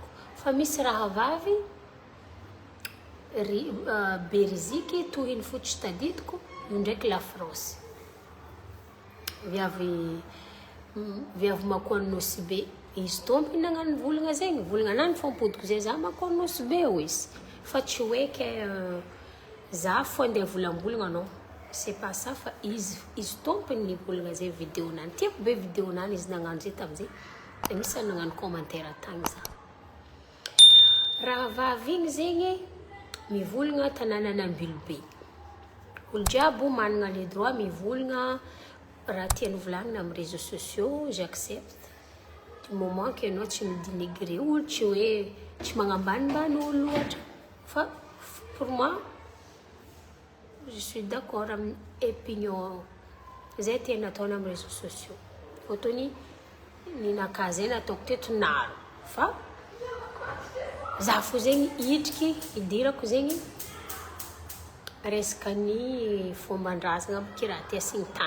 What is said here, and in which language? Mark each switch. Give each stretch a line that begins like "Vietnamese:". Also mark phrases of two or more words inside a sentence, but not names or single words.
Malagasy: Fa misy raha vavy beriziky tohiny fotsy tadidiko, io ndraiky la France. Viavy makoanosy be. Izy tompony nagnano volagna zegny, volagna nany fampodiko zay za makoanosy be o izy. Fa tsy hoe ke za fo andeha volambolagna anao.
French: C'est pas ça,
Malagasy: fa izy tompony ny volagna zay vidéo nany. Tiako be vidéo nany izy nagnano zay tamizay. Misy nagnano commentaire tagny za. Raha vavy igny zegny mivolagna Tananan'ny Ambilobe. Olo jiaby managna
French: le droit
Malagasy: mivolagna raha tiany volagnina amin'ny
French: réseaux sociaux,
Malagasy: j'accepte.
French: Du moment que
Malagasy: anao tsy midénigrer olo, tsy hoe tsy magnambanimbany olo loatra. Fa
French: pour moi, je suis d'accord
Malagasy: amin'ny opinion zay tiana ataona amin'ny
French: réseaux sociaux.
Malagasy: Fotony ninaka zay nataoko teto naro. Fa za fo zegny hitriky idirako zegny resaka ny fomban-drazagna raha ty asigny tany.